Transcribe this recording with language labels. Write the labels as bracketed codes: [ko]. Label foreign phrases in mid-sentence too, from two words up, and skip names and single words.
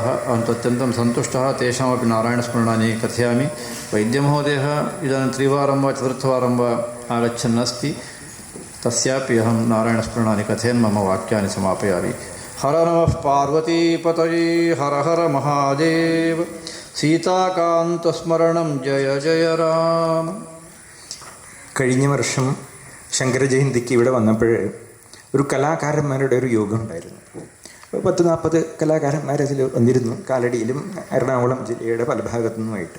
[sa] अहं तु अत्यन्तं सन्तुष्टः। तेषामपि नारायणस्मरणानि कथयामि। वैद्यमहोदयः इदानीं 3 वारं वा 4 वारं वा आगच्छन् अस्ति। तस्यापि अहं नारायणस्मरणानि कथयन् मम वाक्यानि समापयामि। हर नमः पार्वतीपतये, हर हर महादेव। സീതാകാന്തസ്മരണം ജയ ജയ രാമ. [ml] കഴിഞ്ഞ വർഷം ശങ്കരജയന്തിക്ക് ഇവിടെ വന്നപ്പോൾ ഒരു കലാകാരന്മാരുടെ ഒരു യോഗം ഉണ്ടായിരുന്നു. 10-40 കലാകാരന്മാരതിൽ വന്നിരുന്നു, കാലടിയിലും എറണാകുളം ജില്ലയുടെ പല ഭാഗത്തു നിന്നുമായിട്ട്.